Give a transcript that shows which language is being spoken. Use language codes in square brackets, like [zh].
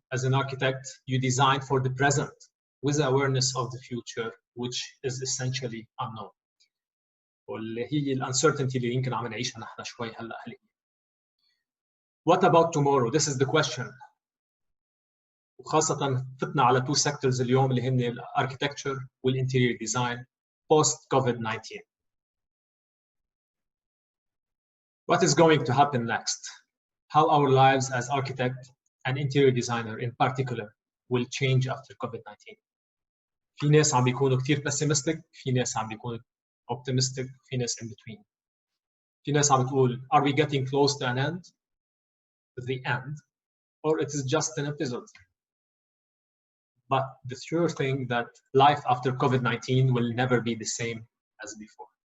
[en] As an architect, you design for the present with awareness of the future, which is essentially unknown. [ar] واللي هي الانسرتينتي اللي يمكن عم نعيشها نحن شوي هلا حاليا. [en] What about tomorrow? This is the question. [ar] وخاصة فتنا على [en] two sectors [ar] اليوم اللي هن [en] الاركتكتشر والانتيريور design post COVID-19. What is going to happen next? How our lives as architect and interior designer in particular will change after COVID-19. [ar] في ناس عم بيكونوا كثير pessimistic، في ناس عم بيكونوا optimistic، في ناس in between. في ناس عم بتقول [en] are we getting close to an end? The end, or it is just an episode. But the sure thing that life after COVID-19 will never be the same as before.